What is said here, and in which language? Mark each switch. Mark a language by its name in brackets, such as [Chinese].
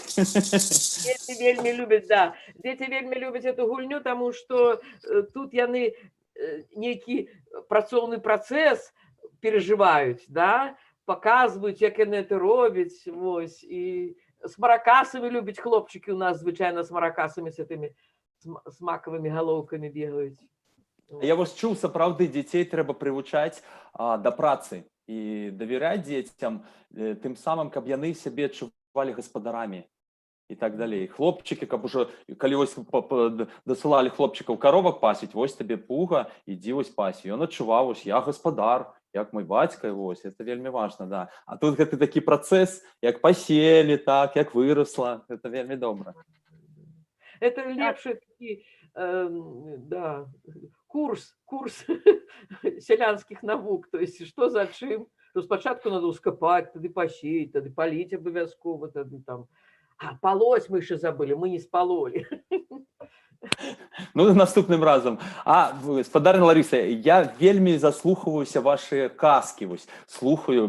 [Russian] Дети вельми любят, да, дети вельми любят эту гульню, тому что тут яны некий працоўны працэс переживают, да, показывают, як яны это робяць, вось, и с маракасами любят хлопчики у нас, звычайно, с маракасами, с этими с маковыми головками бегают. [Belarusian] Я вось чуў, сапраўды, дзяцей трэба прывучаць да працы і давяраць дзецям, тым самым, каб яны сябе адчувалі гаспадарамі і так далей. Хлопчыкі, каб ужо, калі вось дасылалі хлопчыкаў каровак пасіць, вось табе пуга, ідзі вось пасі. Ён адчуваў, вось я гаспадар, як мой бацька, вось, это вельмі важна, да. А тут гэты такі працэс, як паселі, так, як вырасла, это вельмі добра. [Russian] Это лепший такой, да, курс селянских наук. То есть, что за чим? То спочатку надо ускопать, тогда посеять, тогда полить обов'язково, тогда там. А полоть мы еще забыли, мы не спололи. [Belarusian] Ну, наступным разом. А, спадарня Лариса, я вельмі заслухаюся ваши казки, вось, слухаю.